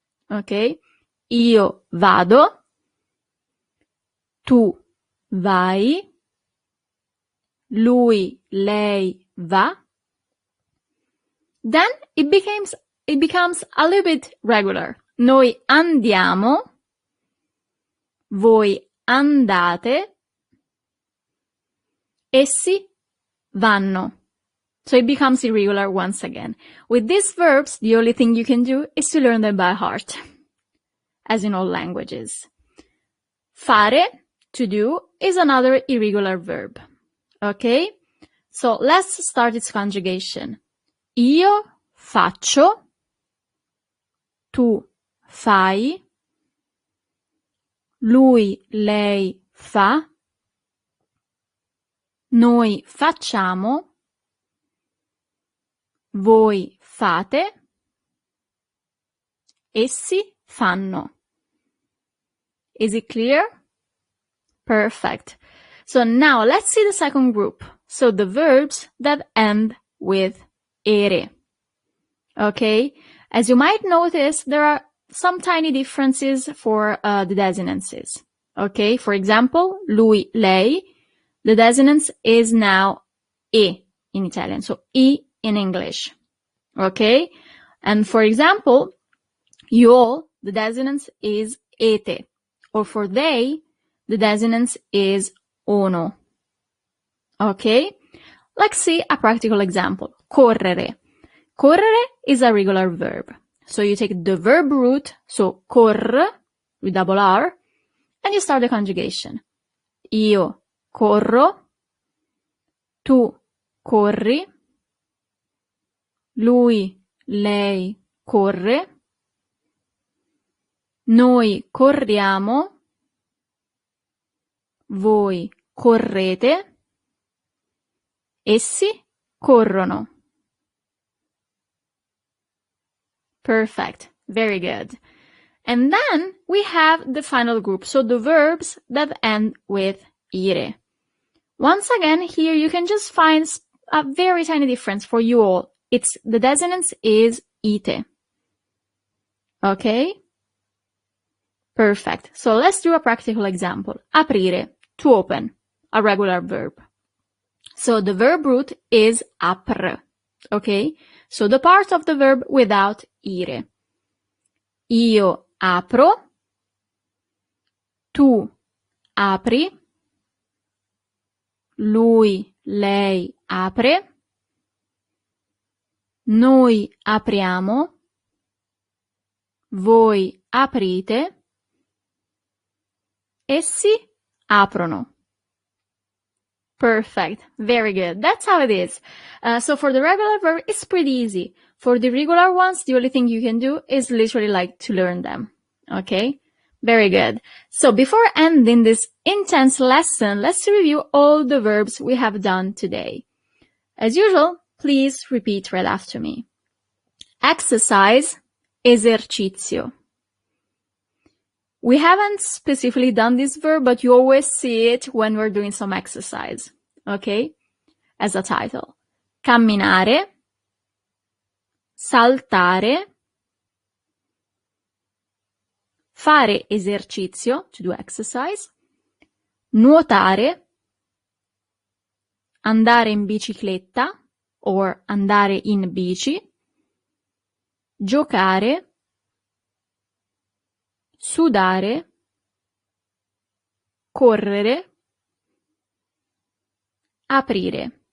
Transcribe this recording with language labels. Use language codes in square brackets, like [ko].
[it] Okay? Io vado, tu vai, lui, lei va. [en] Then it becomes a little bit regular. [it] Noi andiamo, voi andate, essi vanno. [en] So it becomes irregular once again. With these verbs, the only thing you can do is to learn them by heart, as in all languages. Fare, to do, is another irregular verb. Okay? So let's start its conjugation. [it] Io faccio, tu fai, lui, lei fa, noi facciamo, voi fate, essi fanno. [en] Is it clear? Perfect. So now let's see the second group. So the verbs that end with ere. Okay? As you might notice, there are some tiny differences for the desinences. Okay? For example, lui, lei, the desinence is now e in Italian. So e in English. Okay? And for example, you all, the desinence is ete. Or for they, the desinence is ono. Okay? Let's see a practical example. Correre. Correre is a regular verb. So you take the verb root, so cor, with double R, and you start the conjugation. [it] Io corro, tu corri, lui, lei corre, noi corriamo, voi correte, essi corrono. [en] Perfect. Very good. And then we have the final group, so the verbs that end with ire. Once again, here you can just find a very tiny difference for you all. The desinence is ite. Okay? Perfect. So let's do a practical example. Aprire, to open, a regular verb. So the verb root is apr. Okay? So the part of the verb without ire. [it] Io apro, tu apri, lui, lei apre, noi apriamo, voi aprite, essi aprono. [en] Perfect. Very good. That's how it is. So for the regular verb, it's pretty easy. For the irregular ones, the only thing you can do is literally like to learn them. Okay? Very good. So before ending this intense lesson, let's review all the verbs we have done today. As usual, please repeat right after me. Exercise, esercizio. We haven't specifically done this verb, but you always see it when we're doing some exercise, okay? As a title. [it] Camminare, saltare, fare esercizio, [en] to do exercise, [it] nuotare, andare in bicicletta, or andare in bici, giocare, sudare, correre, aprire.